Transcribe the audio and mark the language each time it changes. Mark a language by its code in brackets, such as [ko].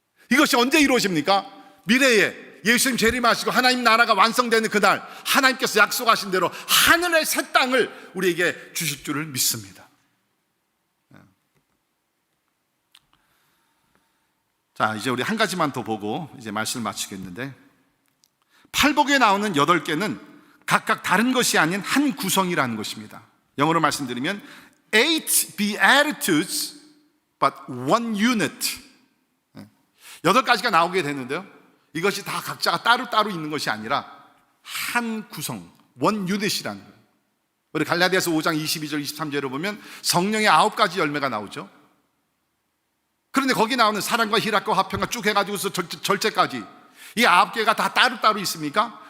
[ko] 이것이 언제 이루어집니까? 미래에 예수님 재림하시고 하나님 나라가 완성되는 그날, 하나님께서 약속하신 대로 하늘의 새 땅을 우리에게 주실 줄을 믿습니다. 자, 이제 우리 한 가지만 더 보고 이제 말씀을 마치겠는데, 팔복에 나오는 8개는 각각 다른 것이 아닌 한 구성이라는 것입니다. 영어로 말씀드리면 [en] 8 beatitudes but one unit. [ko] 8가지가 나오게 되는데요, 이것이 다 각자가 따로따로 있는 것이 아니라 한 구성, one unit이라는 거예요. 우리 갈라디아서 5장 22절 23절을 보면 성령의 9가지 열매가 나오죠. 그런데 거기 나오는 사랑과 희락과 화평과 쭉 해가지고서 절제까지, 이 9개가 다 따로따로 있습니까?